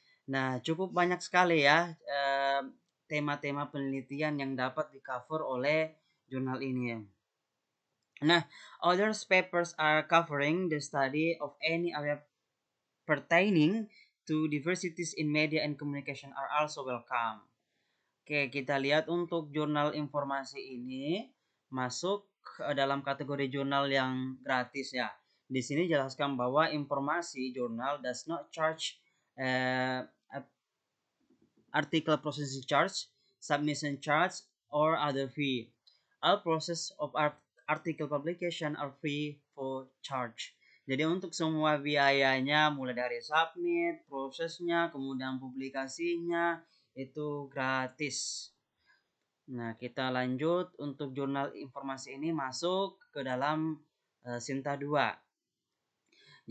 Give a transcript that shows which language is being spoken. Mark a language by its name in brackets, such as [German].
[Indonesian] Nah, cukup banyak sekali ya tema-tema penelitian yang dapat di-cover oleh jurnal ini. [English] Nah, other papers are covering the study of any area pertaining to diversities in media and communication are also welcome. [Indonesian] Oke, kita lihat untuk jurnal informasi ini masuk dalam kategori jurnal yang gratis ya. Di sini jelaskan bahwa informasi jurnal [English] does not charge article processing charge, submission charge, or other fee. All process of article publication are free for charge. [Indonesian] Jadi untuk semua biayanya mulai dari submit, prosesnya, kemudian publikasinya itu gratis. Nah, kita lanjut untuk jurnal informasi ini masuk ke dalam Sinta 2.